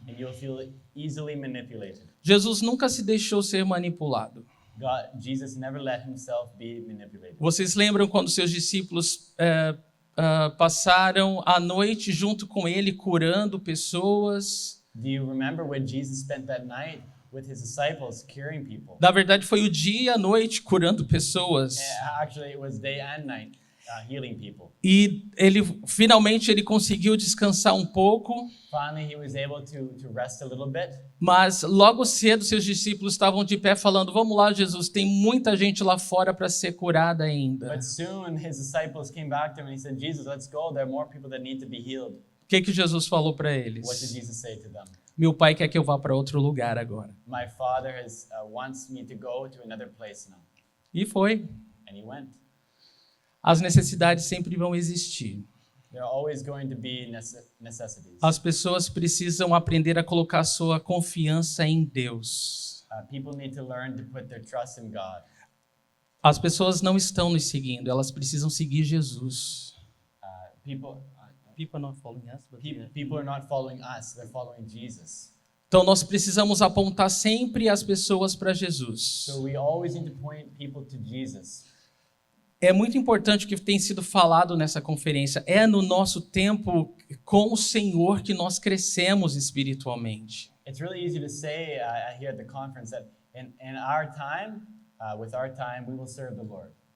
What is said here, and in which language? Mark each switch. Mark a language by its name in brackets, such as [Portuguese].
[English] And you'll feel easily manipulated. [Portuguese] Jesus nunca se deixou ser manipulado. [English] Jesus never let himself be manipulated. [Portuguese] Vocês lembram quando seus discípulos passaram a noite junto com ele curando pessoas? [English] Do you remember when Jesus spent that night with his disciples curing people? [Portuguese] Na verdade, foi o dia e a noite curando pessoas. [English] Actually, it was day and night. healing people. [Portuguese] E finalmente ele conseguiu descansar um pouco, [English] Finally, he was able to rest a little bit. [Portuguese] mas logo cedo seus discípulos estavam de pé falando: vamos lá, Jesus, tem muita gente lá fora para ser curada ainda. [English] But soon his disciples came back to him and he said, Jesus, let's go. There are more people that need to be healed. [Portuguese] O que Jesus falou para eles? [English] What did Jesus say to them? [Portuguese] Meu pai quer que eu vá para outro lugar agora. [English] My Father wants me to go to another place now. [Portuguese] E foi. [English] And he went. [Portuguese] As necessidades sempre vão existir. [English] There are always going to be necessities. [Portuguese] As pessoas precisam aprender a colocar sua confiança em Deus. [English] People need to learn to put their trust in God. [Portuguese] As pessoas não estão nos seguindo, elas precisam seguir Jesus. [English] People are not following us, they're following Jesus. [Portuguese] Então nós precisamos apontar sempre as pessoas para Jesus. [English] So we always need to point people to Jesus. [Portuguese] É muito importante o que tem sido falado nessa conferência. É no nosso tempo com o Senhor que nós crescemos espiritualmente. [English] It's really easy to say here at the conference that in our time, with our time, we will serve the Lord.